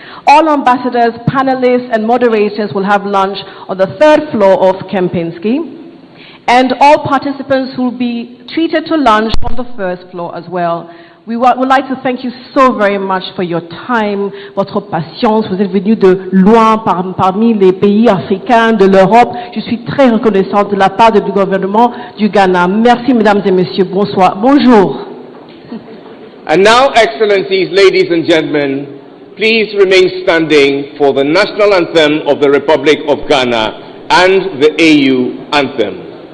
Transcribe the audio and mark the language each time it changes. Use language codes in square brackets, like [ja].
[en] All ambassadors, panelists, and moderators will have lunch on the third floor of Kempinski. And all participants will be treated to lunch on the first floor as well. We would like to thank you so very much for your time, [fr] votre patience. Vous êtes venus de loin parmi les pays africains, de l'Europe. Je suis très reconnaissante de la part du gouvernement du Ghana. Merci, mesdames et messieurs. Bonsoir. Bonjour. [en] And now, Excellencies, ladies and gentlemen, please remain standing for the national anthem of the Republic of Ghana and the AU anthem.